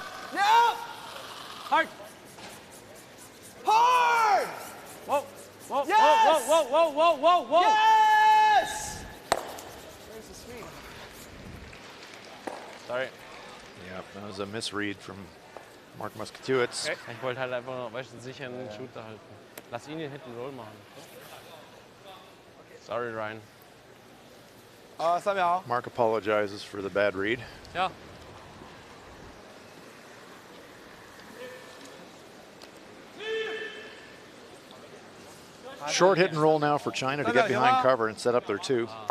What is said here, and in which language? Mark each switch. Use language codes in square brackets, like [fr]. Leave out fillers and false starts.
[en] Hard. Whoa. Yes. Whoa. Yes. Where's the swing? Sorry. Yeah, that was a misread from Mark Musketiewicz. Okay. [de] Ich wollte halt einfach noch sicher einen Shooter halten. Lass ihn den Hit and Roll machen. [en] Sorry, Ryan. [zh] 3秒。 [en] Mark apologizes for the bad read. Yeah. Short hit and roll now for China to get behind cover and set up their 2.